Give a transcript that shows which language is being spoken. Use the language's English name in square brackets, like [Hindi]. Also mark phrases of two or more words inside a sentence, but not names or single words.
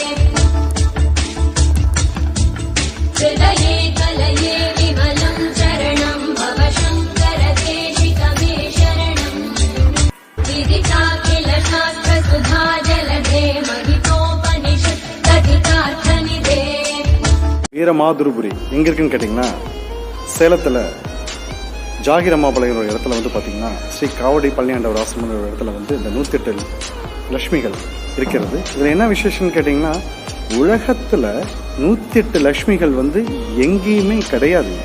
[Sanskrit] हृदये कलये विमलं चरणं भव शङ्कर देशिकमे शरणम् विदिता किल शास्त्र सुधा जलधे महितोपनिषत् कथितार्थनिधे [Tamil] வீரமாதுரபுரி எங்க இருக்குன்னு கேட்டிங்கன்னா சேலத்தில் ஜாகிரமாபாளையம் ஒரு இடத்துல வந்து பார்த்தீங்கன்னா ஸ்ரீ காவடி பழனியாண்டவர் ஆசிரமம் ஒரு இடத்துல வந்து இந்த 108 லட்சுமிகள் இருக்கிறது. இதில் என்ன விசேஷம்னு கேட்டிங்கன்னா உலகத்தில் 108 லட்சுமிகள் வந்து எங்கேயுமே கிடையாதுங்க.